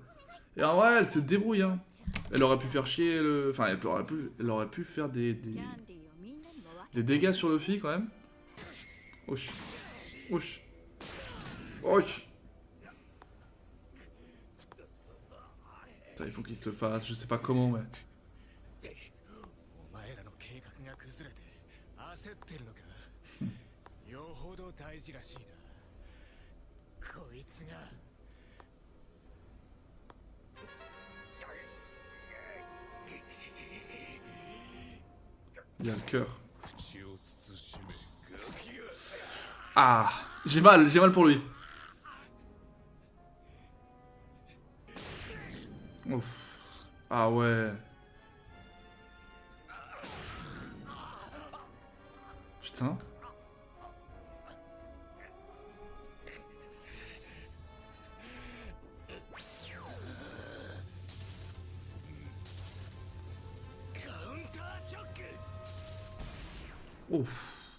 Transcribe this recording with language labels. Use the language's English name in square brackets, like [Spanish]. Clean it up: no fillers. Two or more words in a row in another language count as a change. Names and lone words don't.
[French] Et en vrai, elle se débrouille hein. Elle aurait pu faire chier le... Enfin, elle aurait pu faire des dégâts sur le fil quand même. Osh. Osh. Osh. Putain, il faut qu'il se le fasse, je sais pas comment, mais... [Japanese] お前らの計画が崩れて焦ってるのか。よほど大事らしいな。こいつが。 [French] Il a le cœur. [Japanese] 口を慎め。ガキが。 [French] Ah, j'ai mal pour lui. Ouf. Ah ouais. Putain. Ouf.